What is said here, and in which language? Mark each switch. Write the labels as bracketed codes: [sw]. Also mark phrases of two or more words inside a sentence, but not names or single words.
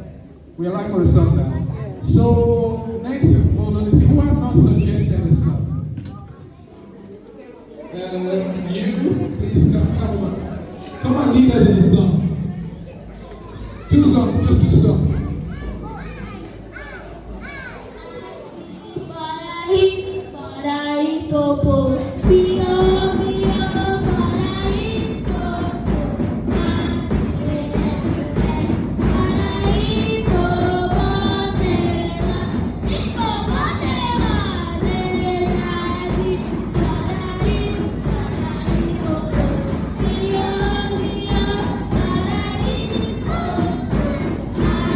[en] We're right for a song now. Yeah. So next, hold on, who has not suggested a song? You, please come on. Come on, lead us in the song. 2 songs, just 2 songs. Farai popo, pio pio, farai popo, farai popo tema, hipopotema, zezadi, farai popo, pio pio, farai popo,